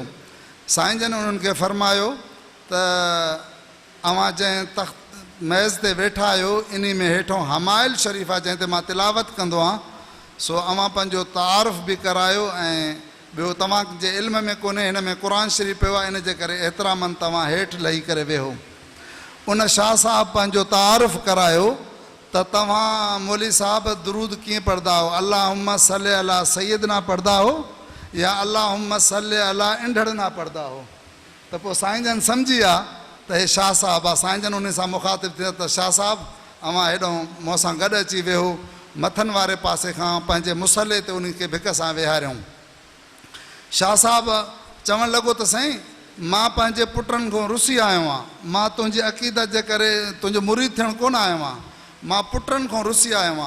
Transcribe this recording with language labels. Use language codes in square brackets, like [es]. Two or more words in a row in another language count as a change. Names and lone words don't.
[sd] साईं जन उन्हनि खे फरमायो त अवां जंहिं तख़्त मैज़ ते वेठा आहियो इन में हेठों हमाइल शरीफ़ आहे जंहिं ते मां तिलावत कंदो आहियां, सो अवां पंहिंजो तारुफ़ बि करायो ऐं ॿियो तव्हांजे इल्म में कोन्हे हिन में क़ुर शरीफ़ पियो आहे, इन जे करे एतिरामन तव्हां हेठि लही करे वेहो। उन शाह साहब पंहिंजो तारुफ़ करायो त तव्हां मौली साहब दुरूद कीअं पढ़ंदा हो, [ar] اللهم صل على سيدنا [sd] पढ़ंदा हो या [ar] اللهم صل على [sd] इंढड़ना पढ़ंदा हो। त पोइ साईं जन सम्झी विया त हे शाह साहब आहे। साईं जन उन सां मुखातिब थिया त शाह साहब अवां हेॾो मूं सां गॾु अची वेहो, मथनि वारे पासे खां पंहिंजे मुसले ते उन खे भिक सां वेहारियऊं। शाह साहब चवणु लॻो त साईं मां पंहिंजे पुटनि खां रुसी आयो आहियां, मां तुंहिंजी अक़ीदत जे करे तुंहिंजो मुरीद थियणु कोन आयो आहियां, मां पुटनि खां रुसी आयो आहियां।